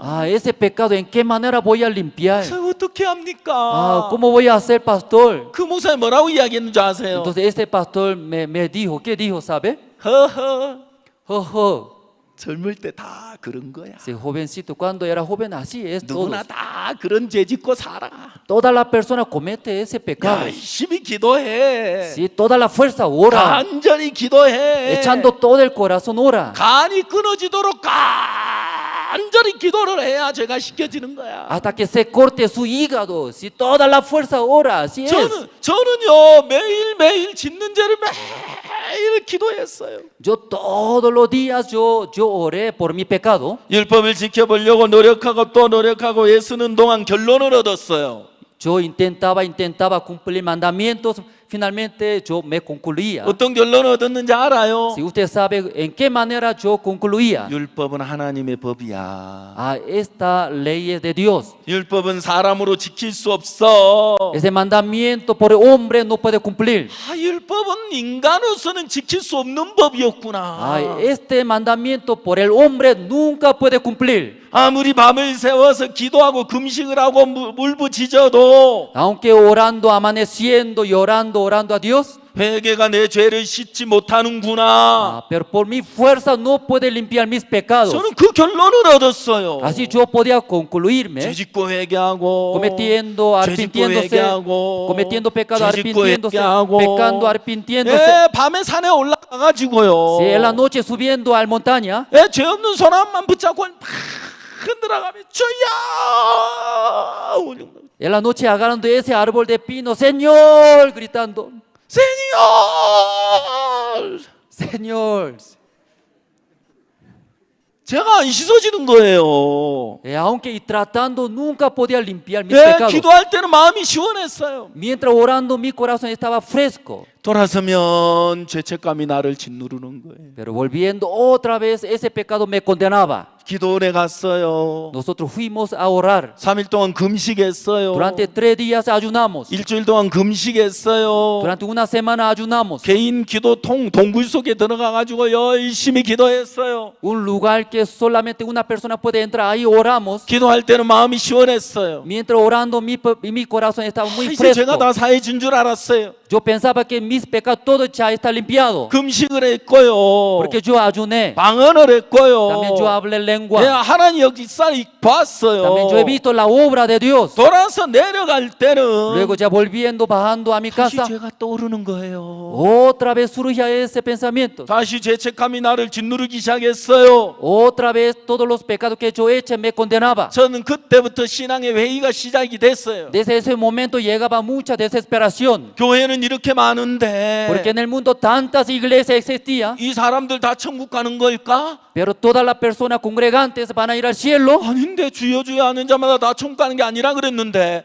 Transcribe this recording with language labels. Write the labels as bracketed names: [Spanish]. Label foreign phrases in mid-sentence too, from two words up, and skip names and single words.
[Spanish] Ese pecado, ¿en qué manera voy a limpiar? [Korean] 어떻게 합니까? [Spanish] ¿Cómo voy a hacer, pastor? [Korean] 그 목사님 뭐라고 이야기했는지 아세요? [Spanish] Entonces este pastor me dijo, ¿qué dijo, sabe? [Korean] 허허. 젊을 때 다 그런 거야. [Spanish] Sí, jovencito, cuando era joven así es. [Korean] 누구나 다 그런 죄 짓고 살아. [Spanish] Toda la persona comete ese pecado. [Korean] 열심히 기도해. [Spanish] Sí, toda la fuerza ora. [Korean] 간절히 기도해. [Spanish] Echando todo el corazón ora. [Korean] 간이 끊어지도록 간절히 기도를 해야 죄가 씻겨지는 거야. [Spanish] Hasta que se corte su hígado. Si toda la fuerza ora, así es. [Korean] 저는요 매일 짓는 죄를 매일 기도했어요. [Spanish] Yo todos los días yo oré por mi pecado. [Korean] 율법을 지켜보려고 노력하고 또 노력하고 애쓰는 동안 결론을 얻었어요. [Spanish] Yo intentaba cumplir mandamientos. Finalmente yo me concluía. [Korean] 어떤 결론을 얻었는지 알아요? [Spanish] Si usted sabe en qué manera yo concluía. [Korean] 율법은 하나님의 법이야. [Spanish] Esta ley es de Dios. [Korean] 율법은 사람으로 지킬 수 없어. [Spanish] Ese mandamiento por hombre no puede cumplir. [Korean] 율법은 인간으로서는 지킬 수 없는 법이었구나. [Spanish] Este mandamiento por el hombre nunca puede cumplir. [Korean] 아무리 밤을 새워서 기도하고 금식을 하고 울부짖어도 [Spanish] aunque orando, amaneciendo, llorando, orando a Dios, [Korean] 회개가 내 죄를 씻지 못하는구나. [Spanish] pero por mi fuerza no puede limpiar mis pecados. [Korean] 저는 그 결론을 얻었어요. [Spanish] Así yo podía concluirme. [Korean] 죄 짓고 회개하고, [Spanish] cometiendo, arrepintiéndose, cometiendo pecado, arrepintiéndose, pecando, arrepintiéndose. [Korean] 예, 밤에 산에 올라가가지고요. [Spanish] En la noche subiendo a la montaña. [Korean] 예, 죄 없는 사람만 붙잡고 흔들어가며 주여. [Spanish] En la noche agarrando ese árbol de pino, Señor, gritando. Señor. [Korean] 제가 안 씻어지는 거예요. [Spanish] Aunque y tratando nunca podía limpiar mis [Korean] 네, [Spanish] pecados. [Korean] 기도할 때는 마음이 시원했어요. [Spanish] Mientras orando mi corazón estaba fresco. [Korean] 돌아서면 죄책감이 나를 짓누르는 거예요. [Spanish] Pero volviendo otra vez, ese pecado me condenaba. [Korean] 기도원에 갔어요. [Spanish] Nosotros fuimos a orar. [Korean] 3일 동안 금식했어요. [Spanish] Durante 3 días ayunamos. [Korean] 일주일 동안 금식했어요. [Spanish] Durante una semana ayunamos. [Korean] 개인 기도통 동굴 속에 들어가 가지고 열심히 기도했어요. [Spanish] Un lugar que solamente una persona puede entrar, ahí oramos. [Korean] 기도할 때는 마음이 시원했어요. [Spanish] Mientras orando mi corazón estaba muy [Korean] 이제 제가 [Spanish] fresco. [Korean] 다 사해진 줄 알았어요. [Spanish] Yo pensaba que mis pecados todo ya está limpiado. [Korean] 금식을 했고요. [Spanish] Porque yo ayuné. [Korean] 방언을 했고요. [Spanish] También yo hablé lengua. [Korean] 네, 하나님 역사를 봤어요. [Spanish] También yo he visto la obra de Dios. [Korean] 돌아서 내려갈 때는 [Spanish] Luego ya volviendo, bajando a mi [Korean] 다시 [Spanish] casa, [Korean] 죄가 떠오르는 거예요. [Spanish] otra vez surgía ese pensamiento. [Korean] 다시 죄책감이 나를 짓누르기 시작했어요. [Spanish] Otra vez todos los pecados que yo he hecho me condenaba. [Korean] 저는 그때부터 신앙의 회의가 시작이 됐어요. [Spanish] Desde ese momento llegaba mucha desesperación. [Korean] 교회는 이렇게 많은데 [Spanish] Porque en el mundo tantas iglesias existían, [Korean] 이 사람들 다 천국 가는 걸까? [Spanish] pero todas las personas congregantes van a ir al cielo. [Korean] 아닌데 주여 주여 하는 자마다 다 천국 가는 게 아니라 그랬는데